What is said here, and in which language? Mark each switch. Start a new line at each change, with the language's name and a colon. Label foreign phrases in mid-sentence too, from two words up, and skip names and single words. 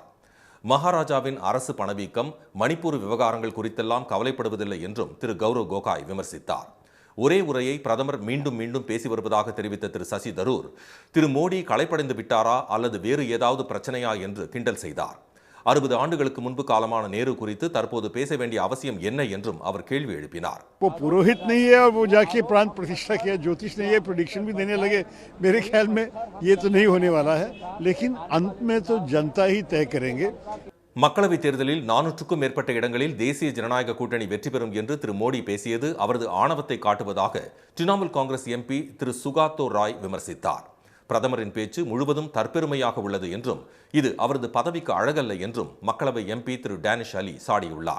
Tamil: மகாராஜாவின் அரசு பணவீக்கம், மணிப்பூர் விவகாரங்கள் குறித்தெல்லாம் கவலைப்படுவதில்லை என்றும் திரு கௌரவ் கோகாய் விமர்சித்தார். ஒரே உரையை பிரதமர் மீண்டும் மீண்டும் பேசி வருவதாக தெரிவித்த திரு சசி தரூர், திரு மோடி களைப்படைந்து விட்டாரா அல்லது வேறு ஏதாவது பிரச்சனையா என்று கிண்டல் செய்தார். 60 ஆண்டுகளுக்கு முன்பு காலமான நேரு குறித்து தற்போது பேச வேண்டிய அவசியம் என்ன என்றும் அவர் கேள்வி எழுப்பினார்.
Hindi: वो पुरोहित नहीं है और वो जाके प्राण प्रतिष्ठा किया, ज्योतिष नहीं है, प्रेडिक्शन भी देने लगे. मेरे ख्याल में ये तो नहीं होने वाला है, लेकिन अंत में तो जनता ही तय करेंगे.
Tamil: மக்களவைத் தேர்தலில் 400க்கும் மேற்பட்ட இடங்களில் தேசிய ஜனநாயக கூட்டணி வெற்றி பெறும் என்று திரு மோடி பேசியது அவரது ஆணவத்தை காட்டுவதாக திரிணாமுல் காங்கிரஸ் எம்பி திரு சுகாத்தோ ராய் விமர்சித்தார். பிரதமரின் பேச்சு முழுவதும் தற்பெருமையாக உள்ளது என்றும், இது அவரது பதவிக்கு அழகல்ல என்றும் மக்களவை எம்பி திரு டேனிஷ் அலி சாடியுள்ளார்.